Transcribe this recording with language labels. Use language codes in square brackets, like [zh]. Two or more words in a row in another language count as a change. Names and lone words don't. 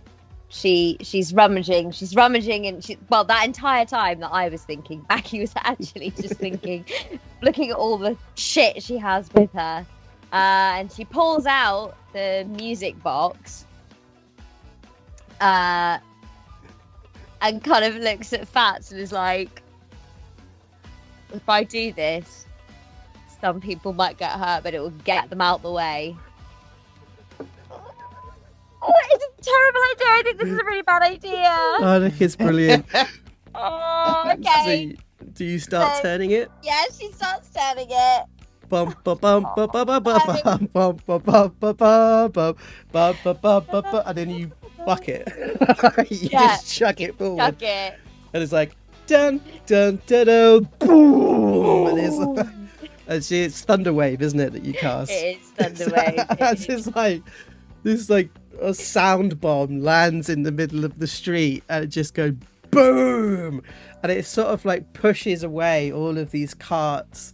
[en] She's rummaging, and that entire time that I was thinking, Baggi was actually just thinking, looking at all the shit she has with her, and she pulls out the music box, and kind of looks at Phatts and is like, if I do this, some people might get hurt, but it will get them out the way. Oh, it's a terrible idea. I think this is a really bad idea. I think it's brilliant. Oh, okay. So do you start turning it? Yeah, she starts turning it. bum ba bum ba ba ba ba bum bum ba ba ba ba bum ba ba ba ba ba, and then you buck it. You just chuck it forward. Chuck it. And it's like dun dun dun dun boom, and it's Thunderwave, isn't it, that you cast? It is Thunderwave. It's like a sound bomb lands in the middle of the street, and it just goes boom, and it sort of like pushes away all of these carts.